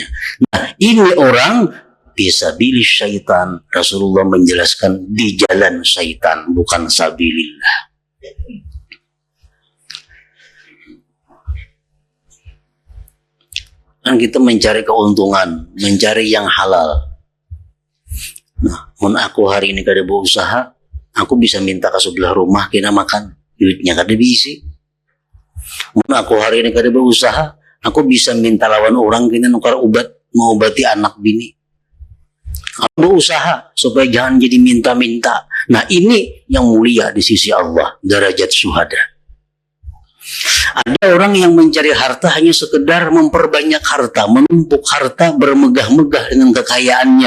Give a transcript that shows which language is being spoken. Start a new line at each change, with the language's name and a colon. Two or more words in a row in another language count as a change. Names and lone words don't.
Indonesian: Nah, ini orang fisabilis syaitan. Rasulullah menjelaskan di jalan syaitan, bukan sabilillah. Kan kita mencari keuntungan, mencari yang halal.
Banjar: Nah, mun aku hari ini kada berusaha, aku bisa minta ke sebelah rumah kena makan, duitnya kada diisi. Mun aku hari ini kada berusaha, aku bisa minta lawan orang kena nukar ubat, mengobati anak bini.
Indonesian: Kamu berusaha supaya jangan jadi minta-minta. Nah, ini yang mulia di sisi Allah, derajat syuhada. Ada orang yang mencari harta hanya sekedar memperbanyak harta, menumpuk harta, bermegah-megah dengan kekayaannya.